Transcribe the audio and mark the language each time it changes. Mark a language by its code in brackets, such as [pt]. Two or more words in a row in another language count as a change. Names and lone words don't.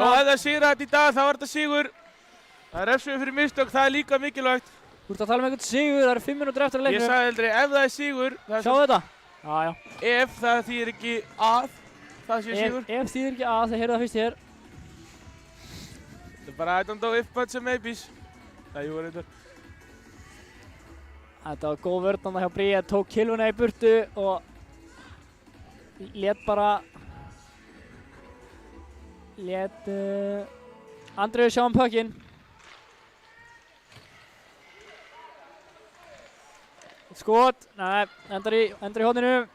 [is] þá ef það sigra þetta í dag, þá er þetta sigur. Það er refsing fyrir mistök, það er líka mikilvægt. Þú ert að tala um einhvern sigur, það eru 5 mínútur eftir að leiknum. Ég sagði aldrei, ef það er sigur, Sjáðu þetta? Já. Ef það þýðir ekki að það sé sigur. Ef þýðir ekki að, þeir heyrðu það fyrst hér. Þetta er bara [en] I don't know if but some maybes. [is] Það jú er þetta. Þetta var góð vörn hjá Bríet, tók kilvuna í burtu og lét Andreu sjá pökkinn. Skot, nei, endar í horninu.